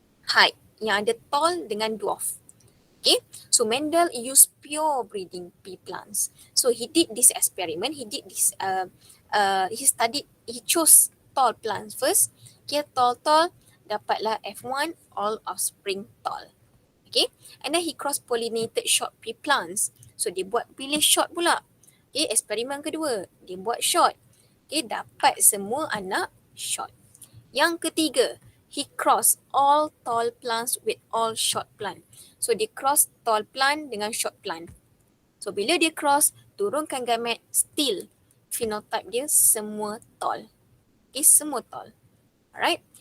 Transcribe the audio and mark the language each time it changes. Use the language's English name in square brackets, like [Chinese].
[Malay] Height yang ada tall dengan dwarf. [English] Okay, so Mendel used pure breeding pea plants. So he did this experiment. He did this. He studied. He chose tall plants first. Okay, tall, dapatlah F1, all offspring tall. Okay, and then he cross pollinated short pea plants. [Malay] So dia buat pilih short pula. Okay, eksperimen kedua dia buat short. Okay, dapat semua anak short. Yang ketiga, [English] he cross all tall plants with all short plant. [Malay] So dia cross tall plant dengan short plant. So bila dia cross, turunkan gamet, still phenotype dia semua tall. Okay, semua tall. Alright.